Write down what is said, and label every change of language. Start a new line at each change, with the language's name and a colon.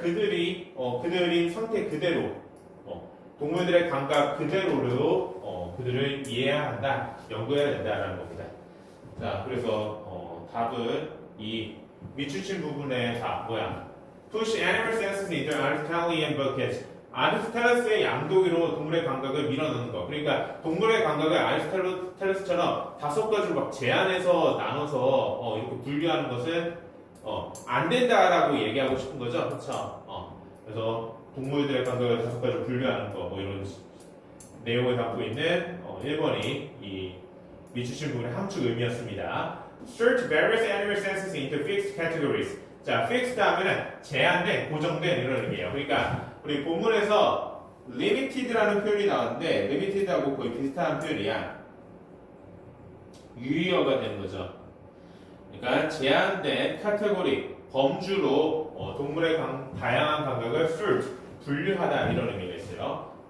Korean: 그들이 상태 그대로 동물들의 감각 그대로로 그들을 이해해야 한다, 연구해야 된다라는 겁니다. 자, 그래서 답은 이 밑줄친 부분의 답 뭐야?
English: Push animal senses into Aristotelian buckets.
Korean: 아리스토텔레스의 양동이로 동물의 감각을 밀어넣는 거. 그러니까 동물의 감각을 아리스토텔레스처럼 5가지로 막 제한해서 나눠서 이렇게 분류하는 것은 안 된다라고 얘기하고 싶은 거죠, 그렇죠? 그래서 동물들의 감각을 5가지로 분류하는 거, 뭐 이런 내용을 담고 있는 1번이 이 밑주신 부분의 함축 의미였습니다.
English: Sort various animal senses into fixed categories.
Korean: 자, fixed 하면은 제한된, 고정된 이런 의미예요. 그러니까 우리 본문에서 limited라는 표현이 나왔는데 limited하고 거의 비슷한 표현이야. 유의어가 되는 거죠. 그러니까 제한된 카테고리, 범주로 동물의 다양한 감각을 sort, 분류하다 이런 의미가 있어요.